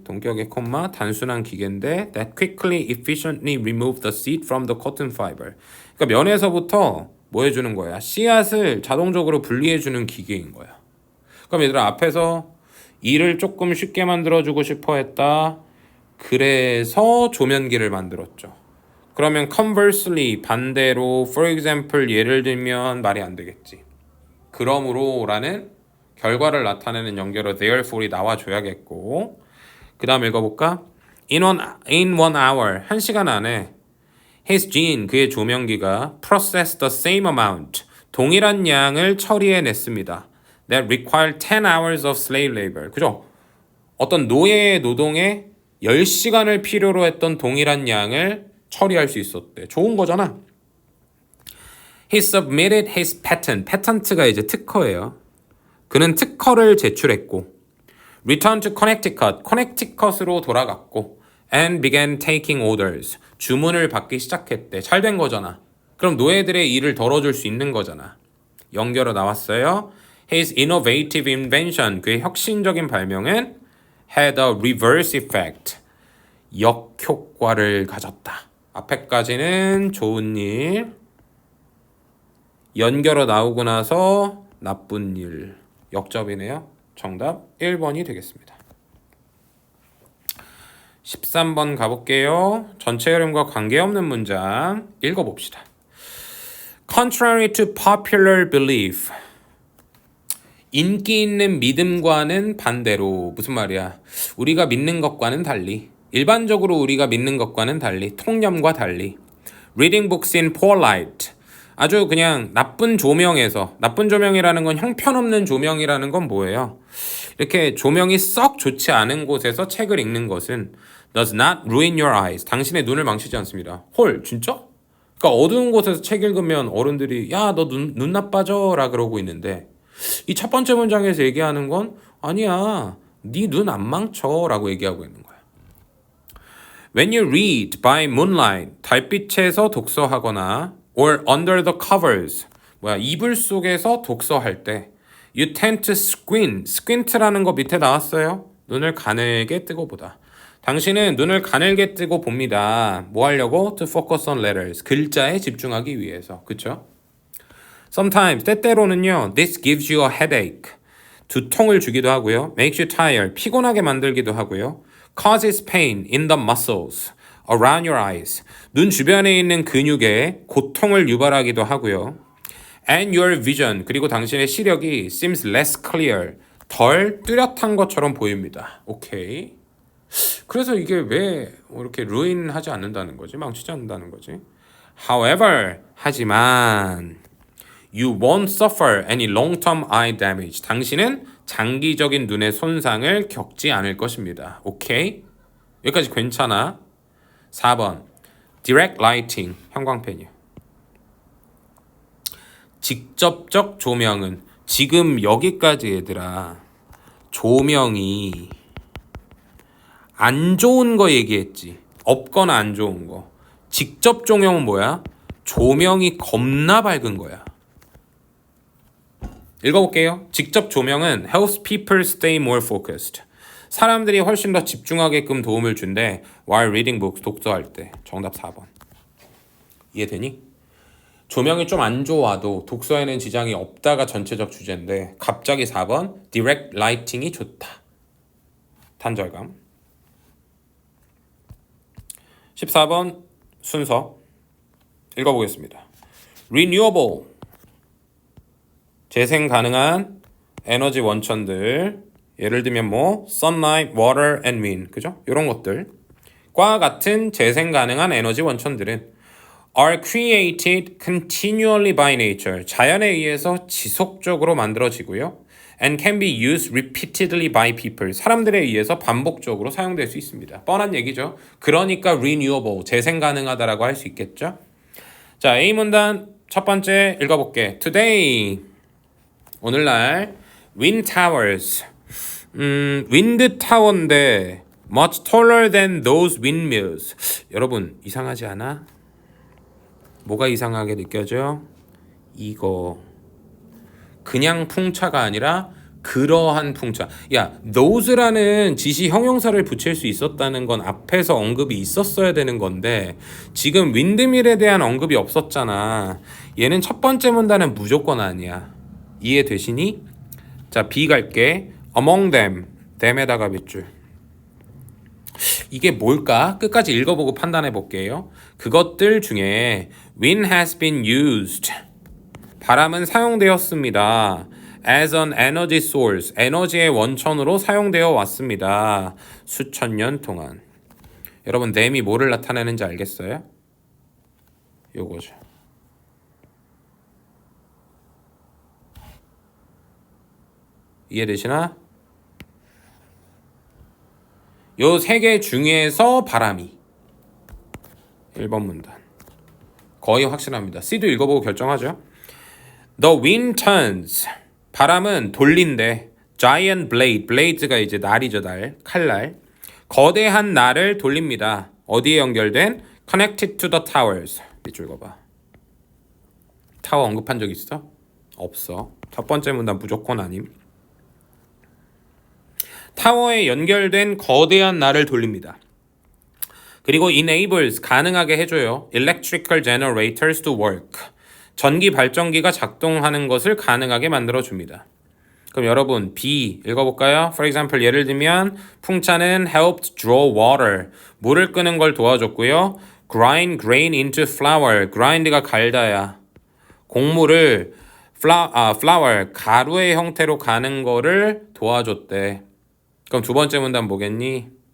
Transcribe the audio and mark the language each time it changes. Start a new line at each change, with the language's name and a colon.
Korean: 동격의 콤마 단순한 기계인데
English: that quickly efficiently remove the seed from the cotton fiber.
Korean: 그러니까 면에서부터 뭐 해주는 거야? 씨앗을 자동적으로 분리해주는 기계인 거야. 그럼 얘들아 앞에서 일을 조금 쉽게 만들어주고 싶어 했다. 그래서 조면기를 만들었죠. 그러면 conversely 반대로
English: for example
Korean: 예를 들면 말이 안 되겠지. 그러므로라는 결과를 나타내는 연결어 therefore이 나와줘야겠고 그 다음 읽어볼까?
English: In one hour,
Korean: 1시간 안에
English: his gene,
Korean: 그의 조명기가
English: processed the same amount,
Korean: 동일한 양을 처리해냈습니다.
English: That required 10 hours of slave labor.
Korean: 그죠? 어떤 노예의 노동에 10시간을 필요로 했던 동일한 양을 처리할 수 있었대. 좋은 거잖아.
English: He submitted his patent.
Korean: 패턴트가 이제 특허예요. 그는 특허를 제출했고
English: Returned to Connecticut.
Korean: 커넥티컷으로 돌아갔고
English: And began taking orders.
Korean: 주문을 받기 시작했대. 잘 된 거잖아. 그럼 노예들의 일을 덜어줄 수 있는 거잖아. 연결어 나왔어요.
English: His innovative invention.
Korean: 그의 혁신적인 발명은
English: had a reverse effect.
Korean: 역효과를 가졌다. 앞에까지는 좋은 일. 연결어 나오고 나서 나쁜 일. 역접이네요. 정답 1번이 되겠습니다. 13번 가볼게요. 전체 흐름과 관계없는 문장 읽어봅시다.
English: Contrary to popular belief.
Korean: 인기 있는 믿음과는 반대로. 무슨 말이야? 우리가 믿는 것과는 달리. 일반적으로 우리가 믿는 것과는 달리. 통념과 달리.
English: Reading books in poor light.
Korean: 아주 그냥 나쁜 조명에서, 나쁜 조명이라는 건 형편없는 조명이라는 건 뭐예요? 이렇게 조명이 썩 좋지 않은 곳에서 책을 읽는 것은
English: does not ruin your eyes.
Korean: 당신의 눈을 망치지 않습니다. 헐, 진짜? 그러니까 어두운 곳에서 책 읽으면 어른들이 야, 너 눈 나빠져 라 그러고 있는데 이 첫 번째 문장에서 얘기하는 건 아니야, 네 눈 안 망쳐 라고 얘기하고 있는 거야.
English: When you read by moonlight,
Korean: 달빛에서 독서하거나
English: or under the covers,
Korean: 이불 속에서 독서할 때
English: you tend to squint
Korean: 라는 거 밑에 나왔어요. 눈을 가늘게 뜨고 보다. 당신은 눈을 가늘게 뜨고 봅니다. 뭐 하려고?
English: To focus on letters,
Korean: 글자에 집중하기 위해서. 그쵸?
English: Sometimes,
Korean: 때때로는요,
English: this gives you a headache,
Korean: 두통을 주기도 하고요,
English: makes you tired,
Korean: 피곤하게 만들기도 하고요,
English: causes pain in the muscles around your eyes,
Korean: 눈 주변에 있는 근육에 고통을 유발하기도 하고요.
English: And your vision,
Korean: 그리고 당신의 시력이
English: seems less clear,
Korean: 덜 뚜렷한 것처럼 보입니다. 오케이. 그래서 이게 왜 이렇게 ruin하지 않는다는 거지? 망치지 않는다는 거지?
English: However,
Korean: 하지만
English: you won't suffer any long-term eye damage.
Korean: 당신은 장기적인 눈의 손상을 겪지 않을 것입니다. 오케이? 여기까지 괜찮아? 4번
English: direct lighting,
Korean: 형광펜이요. 직접적 조명은 지금 여기까지 얘들아 조명이 안 좋은 거 얘기했지. 없거나 안 좋은 거. 직접 조명은 뭐야? 조명이 겁나 밝은 거야. 읽어볼게요. 직접 조명은
English: helps people stay more focused.
Korean: 사람들이 훨씬 더 집중하게끔 도움을 준대.
English: While reading books,
Korean: 독서할 때. 정답 4번. 이해되니? 조명이 좀 안 좋아도 독서에는 지장이 없다가 전체적 주제인데 갑자기 4번
English: direct lighting
Korean: 이 좋다. 단절감. 14번 순서 읽어보겠습니다. renewable, 재생 가능한 에너지 원천들, 예를 들면 뭐
English: sunlight, water and wind,
Korean: 그죠? 이런 것들과 같은 재생 가능한 에너지 원천들은
English: are created continually by nature,
Korean: 자연에 의해서 지속적으로 만들어지고요.
English: and can be used repeatedly by people,
Korean: 사람들에 의해서 반복적으로 사용될 수 있습니다. 뻔한 얘기죠. 그러니까 renewable, 재생 가능하다라고 할 수 있겠죠. 자, A 문단 첫 번째 읽어볼게.
English: Today,
Korean: 오늘날
English: wind towers,
Korean: 윈드 타워인데
English: much taller than those windmills.
Korean: 여러분 이상하지 않아? 뭐가 이상하게 느껴져? 이거 그냥 풍차가 아니라 그러한 풍차. 야, those라는 지시 형용사를 붙일 수 있었다는 건 앞에서 언급이 있었어야 되는 건데 지금 윈드밀에 대한 언급이 없었잖아. 얘는 첫 번째 문단은 무조건 아니야. 이해되시니? 자, B 갈게.
English: among them.
Korean: them에다가 밑줄. 이게 뭘까? 끝까지 읽어보고 판단해 볼게요. 그것들 중에
English: wind has been used.
Korean: 바람은 사용되었습니다.
English: as an energy source.
Korean: 에너지의 원천으로 사용되어 왔습니다. 수천 년 동안. 여러분, them이 뭐를 나타내는지 알겠어요? 요거죠. 이해되시나? 요 세 개 중에서 바람이 1번 문단 거의 확실합니다. C도 읽어보고 결정하죠.
English: The wind turns.
Korean: 바람은 돌린대.
English: Giant blade.
Korean: blade가 이제 날이죠, 날. 칼날. 거대한 날을 돌립니다. 어디에 연결된?
English: Connected to the towers.
Korean: 밑줄 읽어봐. 타워 언급한 적 있어? 없어. 첫 번째 문단 무조건 아님. 타워에 연결된 거대한 날을 돌립니다. 그리고 enables 가능하게 해줘요.
English: electrical generators to work.
Korean: 전기 발전기가 작동하는 것을 가능하게 만들어줍니다. 그럼 여러분 B 읽어볼까요?
English: For example
Korean: 예를 들면 풍차는
English: helped draw water.
Korean: 물을 끄는 걸 도와줬고요.
English: grind grain into flour. grind가
Korean: 갈다야. 곡물을 flour 가루의 형태로 가는 거를 도와줬대. 그럼 두 번째 문단 뭐겠니?